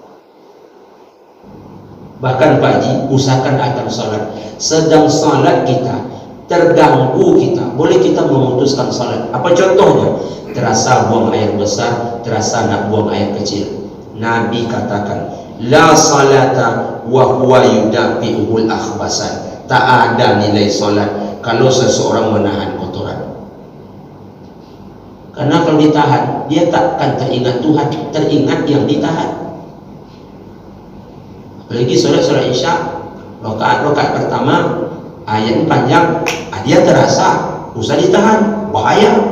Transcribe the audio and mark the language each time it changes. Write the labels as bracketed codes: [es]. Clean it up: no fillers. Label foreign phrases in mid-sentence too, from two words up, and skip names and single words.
[ms] Bahkan Pak Haji, usahakan akan salat. Sedang salat kita, terganggu kita, boleh kita memutuskan salat. Apa contohnya? Terasa buang air besar, terasa nak buang air kecil. Nabi katakan, [ar] لا صلاة وهو يدافع الأخبثان. [ms] Tak ada nilai salat kalau seseorang menahan kotoran. Karena kalau ditahan, dia tak akan teringat Tuhan, teringat yang ditahan. Apalagi solat Isya, rakaat pertama ayat panjang, dia terasa, usah ditahan, bahaya.